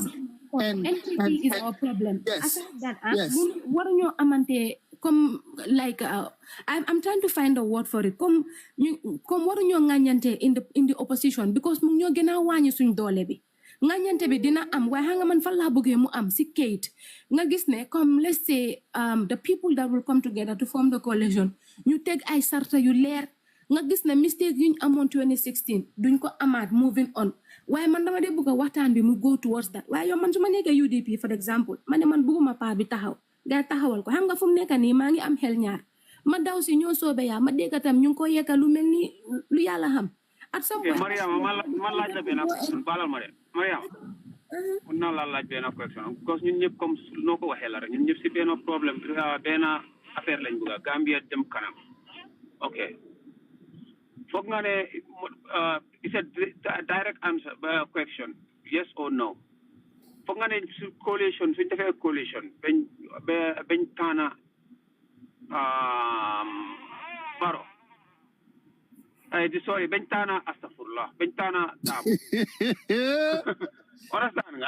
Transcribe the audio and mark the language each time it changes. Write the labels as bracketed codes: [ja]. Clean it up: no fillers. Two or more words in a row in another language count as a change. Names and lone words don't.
[en] and NPP is our problem aside that [wo] waruñoo amante [en] comme like I'm trying to find a word for it comme [wo] waruñoo ŋàññante [en] in the opposition because [wo] mu ñoo gën a wàññi suñ doole bi ŋàññante bi dina am waaye xam nga man fan laa bëggee mu am si kayit nga gis ne comme [en] let's say the people that will come together to form the coalition [wo] ñu teg ay sarta yu leer nga gis ne mistake yuñ amoon 2016 duñ ko amaat [en] moving on [wo] waaye man dama dee bëgg a waxtaan bi mu [en] go towards that [wo] waaye yow man su ma nekkee UDP [en] for example [wo] ma ne man bëgguma paa bi taxaw gaa taxawal ko xam nga fu mu nekk nii maa ngi am xel ñaar ma daw si ñoo soobe yaa ma dégg tam ñu ngi ko yekka lu mel ni lu yàlla xam [en] at some point [wo] Mariama man laaj la benn question balal ma de Mariama mun naa la laaj benn question because ñun ñëpp comme noo ko waxee la rek ñun ñëpp si benn problème benn affaire lañ bëgg Gambia dem kanam ok foog nga ne [en] it's a direct answer question yes or no [wo] foog nga ne coalition suñ defee coalition bañ taana Barrow sorry bañ taana astafurlah bañ taana Darboe understand nga